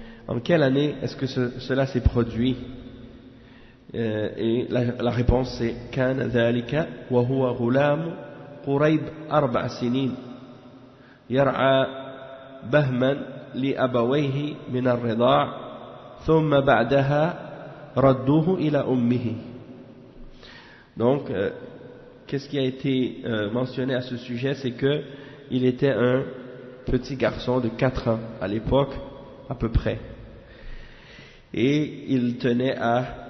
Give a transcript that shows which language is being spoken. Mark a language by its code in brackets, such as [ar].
[fr] En quelle année est-ce que cela s'est produit? Et la réponse c'est [ar] كان ذلك وهو غلام قريب 4 سنين يرعى بهما لأبويه من الرضاع ثم بعدها ردوه إلى أمه. [fr] Donc qu'est-ce qui a été mentionné à ce sujet, c'est que il était un petit garçon de 4 ans à l'époque à peu près, et il tenait à